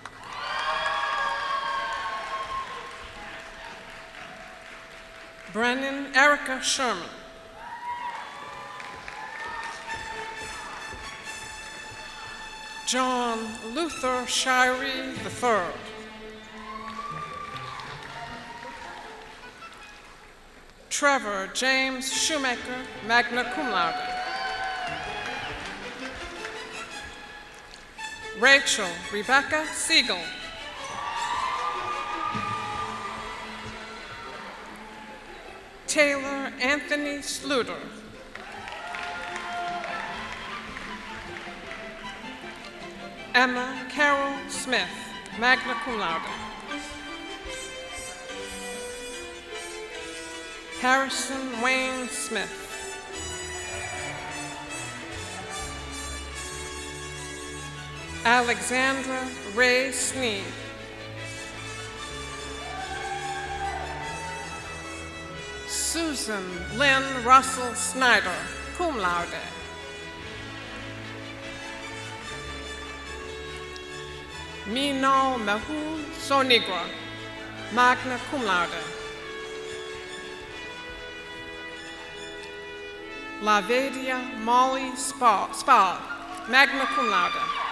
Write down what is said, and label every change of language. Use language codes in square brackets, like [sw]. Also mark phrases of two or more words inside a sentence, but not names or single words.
[en] Brennan Erica Sherman. John Luther Shirey III. Trevor James Shoemaker, [la] magna cum laude. [en] Rachel Rebecca Siegel. Taylor Anthony Sluder. Emma Carol Smith, [la] magna cum laude. [en] Harrison Wayne Smith. Alexandra Ray Sneed. Susan Lynn Russell Snyder, [la] cum laude. [en] Minal Mehul Sonigra, [la] magna cum laude. [en] Lavedia Molly Spa, [la] magna cum laude.